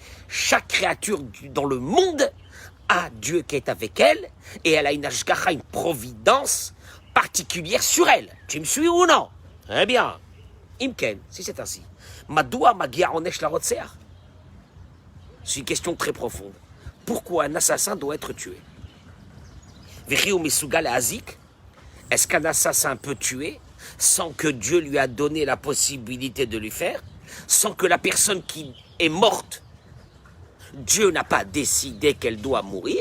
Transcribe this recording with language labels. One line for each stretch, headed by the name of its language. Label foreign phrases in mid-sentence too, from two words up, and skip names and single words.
French: Chaque créature dans le monde a Dieu qui est avec elle et elle a une ashgacha, une providence particulière sur elle. Tu me suis ou non? Eh bien, imken, si c'est ainsi.
Hebrew: מדוע מגיע עונש לרוצח.
French: C'est une question très profonde. Pourquoi un assassin doit être tué?
Hebrew: וכי הוא מסוגל להזיק?
French: Est-ce qu'un assassin peut tuer sans que Dieu lui a donné la possibilité de lui faire? Sans que la personne qui est morte, Dieu n'a pas décidé qu'elle doit mourir?